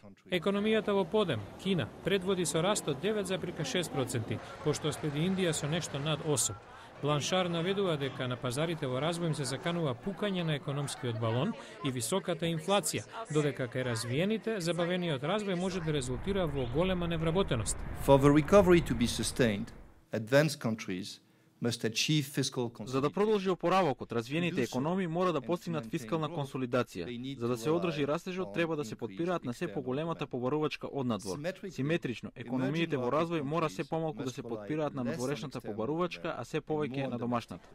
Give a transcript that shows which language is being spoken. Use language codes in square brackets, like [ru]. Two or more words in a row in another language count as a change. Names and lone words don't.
[mk] Економијата во подем, Кина, предводи со раст од 9,6%, пошто следи Индија со нешто над 8%. Бланшар наведува дека на пазарите во развој им се заканува пукање на економскиот балон и високата инфлација, додека кај развиените забавениот развој може да резултира во голема невработеност. [en] For the recovery to be sustained, advanced countries [mk] За да продолжи опоравокот, развиените економии мора да постигнат фискална консолидација. За да се одржи растежот, треба да се подпираат на се поголемата побарувачка однадвор. Симетрично, економиите во развој мора се помалку да се подпираат на надворешната побарувачка, а се повеќе на домашната.